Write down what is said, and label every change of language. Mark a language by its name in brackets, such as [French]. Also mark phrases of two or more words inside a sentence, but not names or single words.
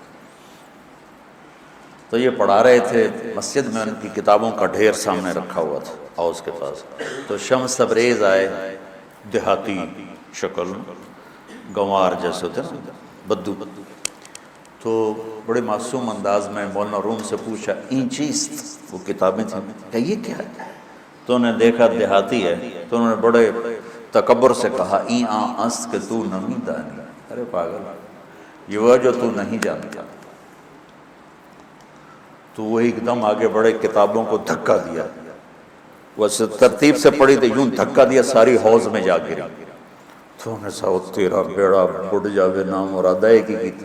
[Urdu] تو یہ پڑھا رہے تھے مسجد میں، ان کی کتابوں کا ڈھیر سامنے رکھا ہوا تھا حوض کے پاس. تو شمس تبریز آئے، دیہاتی شکل، گنوار جیسے ہوتے نا، بدو. تو بڑے معصوم انداز میں مولانا روم سے پوچھا [Persian] این چیست، [Urdu] وہ کتابیں تھیں، کہ یہ کیا ہے؟ تو انہوں نے دیکھا دیہاتی ہے، تو انہوں نے بڑے تکبر سے کہا [Persian] این آن است کہ تو نمی دانی. [Urdu] ارے پاگل، یہ وہ جو تو نہیں جانتا. تو وہ ایک دم آگے بڑے، کتابوں کو دھکا دیا. وہ ترتیب سے پڑھی تو یوں دھکا دیا، ساری حوض میں جا گری. تو انہوں نے کہا تیرا بیڑا بڑھ جاوے، نام مراد ہے کی تھی.